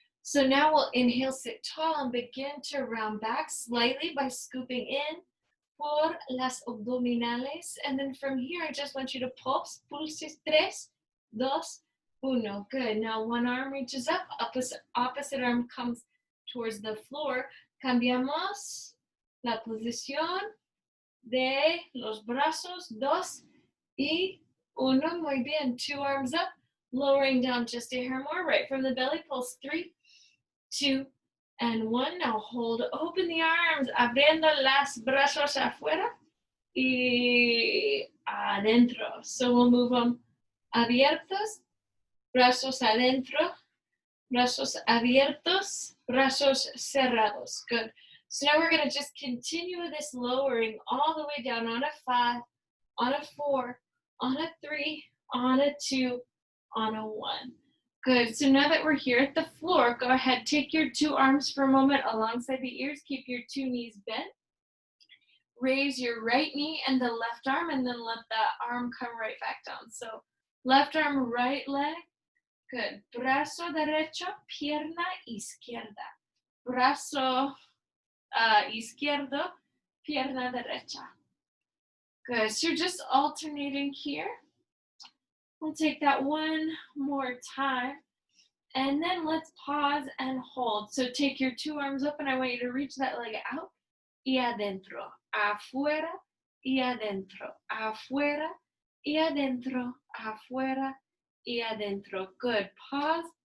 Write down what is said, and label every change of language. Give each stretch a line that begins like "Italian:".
English: So now we'll inhale, sit tall, and begin to round back slightly by scooping in
Spanish: por las abdominales.
English: And then from here, I just want you to pulse. Pulses 3, 2, 1. Good. Now one arm reaches up, opposite arm comes towards the floor.
Spanish: Cambiamos la posición de los brazos. 2 y 1. Muy bien.
English: 2 arms up, lowering down just a hair more. Right from the belly, pulse 3, 2, and 1. Now hold open the arms,
Spanish: abriendo las brazos afuera y adentro.
English: So we'll move them abiertos
Spanish: brazos adentro, brazos abiertos, brazos cerrados.
English: Good. So now we're going to just continue this lowering all the way down on a 5, on a 4, on a 3, on a 2, on a 1. Good. So now that we're here at the floor, go ahead, take your 2 arms for a moment alongside the ears. Keep your 2 knees bent. Raise your right knee and the left arm, and then let the arm come right back down. So left arm, right leg. Good.
Spanish: Brazo derecho, pierna izquierda. Brazo izquierdo, pierna derecha.
English: Good. So you're just alternating here. We'll take that one more time. And then let's pause and hold. So take your 2 arms up, and I want you to reach that leg out.
Spanish: Y adentro, afuera, y adentro, afuera, y adentro, afuera, y adentro.
English: Good. Pause.